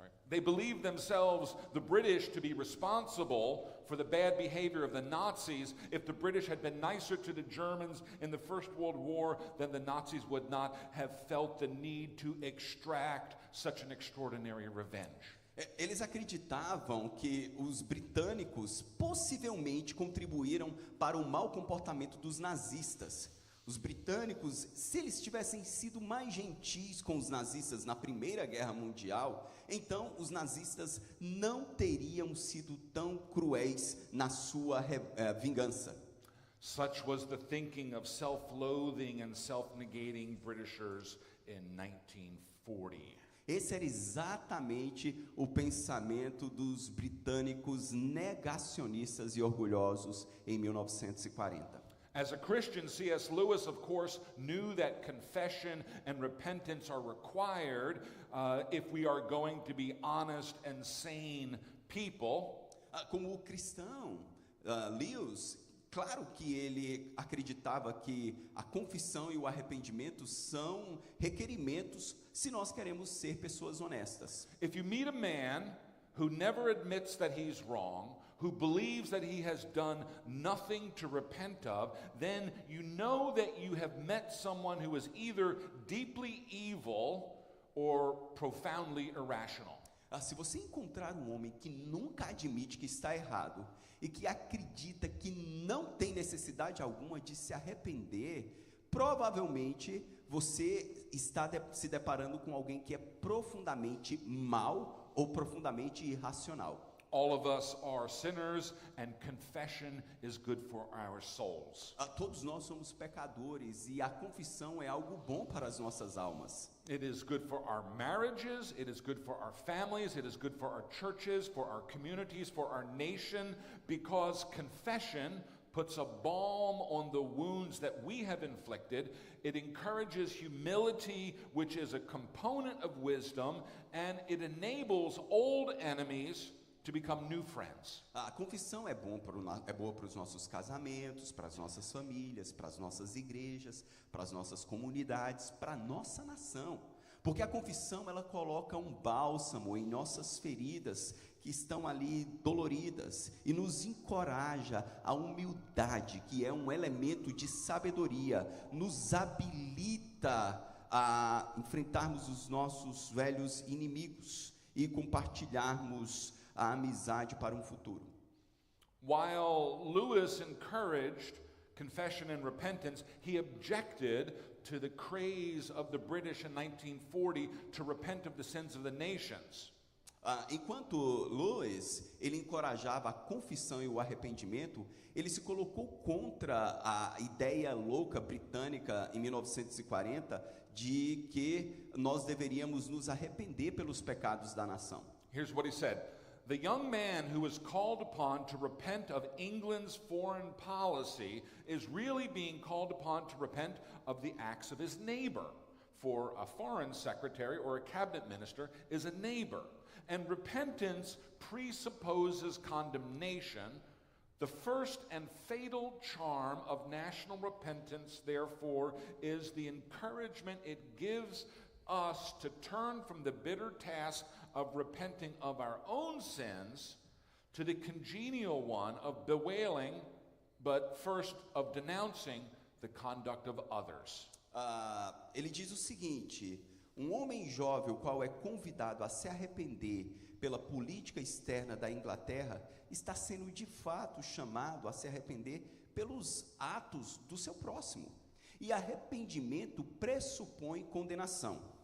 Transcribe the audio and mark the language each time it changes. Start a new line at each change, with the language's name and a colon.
English: They believed themselves, the British, to be responsible for the bad behavior of the Nazis. If the British had been nicer to the Germans in the First World War, then the Nazis would not have felt the need to extract such an extraordinary revenge.
Portuguese: Eles acreditavam que os britânicos possivelmente contribuíram para o mau comportamento dos nazistas. Os britânicos, se eles tivessem sido mais gentis com os nazistas na Primeira Guerra Mundial, então os nazistas não teriam sido tão cruéis na sua vingança.
English: Such was the thinking of self-loathing and self-negating Britishers in 1940.
Portuguese: Esse era exatamente o pensamento dos britânicos negacionistas e orgulhosos em 1940.
English: As a Christian, C.S. Lewis, of course, knew that confession and repentance are required if we are going to be honest and sane people.
Portuguese: Como cristão, Lewis, claro que ele acreditava que a confissão e o arrependimento são requerimentos se nós queremos ser pessoas honestas.
English: If you meet a man who never admits that he's wrong, who believes that he has done nothing to repent of, then you know that you have met someone who is either deeply evil or profoundly irrational.
Portuguese: Se você encontrar um homem que nunca admite que está errado e que acredita que não tem necessidade alguma de se arrepender, provavelmente você está se deparando com alguém que é profundamente mau ou profundamente irracional.
English: All of us are sinners, and confession is good for our souls.
Portuguese: Todos nós somos pecadores e a confissão é algo bom para as nossas almas.
English: It is good for our marriages, it is good for our families, it is good for our churches, for our communities, for our nation, because confession puts a balm on the wounds that we have inflicted. It encourages humility, which is a component of wisdom, and it enables old enemies to become new friends.
Portuguese: A confissão é boa para os nossos casamentos, para as nossas famílias, para as nossas igrejas, para as nossas comunidades, para a nossa nação. Porque a confissão, ela coloca um bálsamo em nossas feridas que estão ali doloridas e nos encoraja a humildade, que é um elemento de sabedoria, nos habilita a enfrentarmos os nossos velhos inimigos e compartilharmos a amizade para um futuro.
English: While Lewis encouraged confession and repentance, he objected to the craze of the British in 1940 to repent of the sins of the nations.
Portuguese: Enquanto Lewis, ele encorajava a confissão e o arrependimento, ele se colocou contra a ideia louca britânica em 1940 de que nós deveríamos nos arrepender pelos pecados da nação.
English: Here's what he said. The young man who is called upon to repent of England's foreign policy is really being called upon to repent of the acts of his neighbor. For a foreign secretary or a cabinet minister is a neighbor. And repentance presupposes condemnation. The first and fatal charm of national repentance, therefore, is the encouragement it gives us to turn from the bitter task of repenting of our own sins to the congenial one of bewailing, but first of denouncing the conduct of others.
Portuguese: Ele diz o seguinte: um homem jovem, o qual é convidado a se arrepender pela política externa da Inglaterra, está sendo de fato chamado a se arrepender pelos atos do seu próximo. E arrependimento pressupõe condenação.